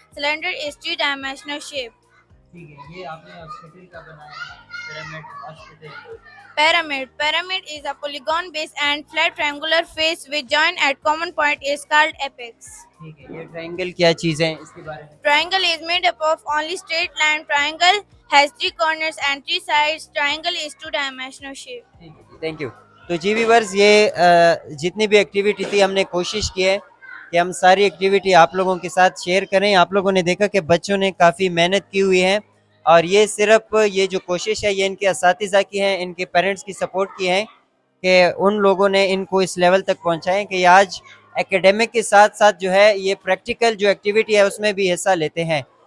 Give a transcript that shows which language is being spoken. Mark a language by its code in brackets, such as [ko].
[en] Cylinder is 3-dimensional shape. [ur] ٹھیک ہے یہ آپ نے ہاسپٹل کا بنایا ہے pyramid hospital. [en] Pyramid is a polygon base and flat triangular face which join at common point is called apex. [ur] ٹھیک ہے یہ ٹرائنگل کیا چیز ہے اس کے بارے میں. [en] Triangle is made up of only straight line. Triangle has 3 corners and 3 sides. Triangle is 2-dimensional shape. [ur] ٹھیک ہے تھینک یو. تو جی ویورز یہ جتنی بھی ایکٹیویٹی تھی ہم نے کوشش کی ہے کہ ہم ساری ایکٹیویٹی آپ لوگوں کے ساتھ شیئر کریں. آپ لوگوں نے دیکھا کہ بچوں نے کافی محنت کی ہوئی ہے اور یہ صرف یہ جو کوشش ہے یہ ان کے اساتذہ کی ہے ان کے پیرنٹس کی سپورٹ کی ہے کہ ان لوگوں نے ان کو اس لیول تک پہنچائیں کہ آج ایکیڈیمک کے ساتھ ساتھ جو ہے یہ پریکٹیکل جو ایکٹیویٹی ہے اس میں بھی حصہ لیتے ہیں.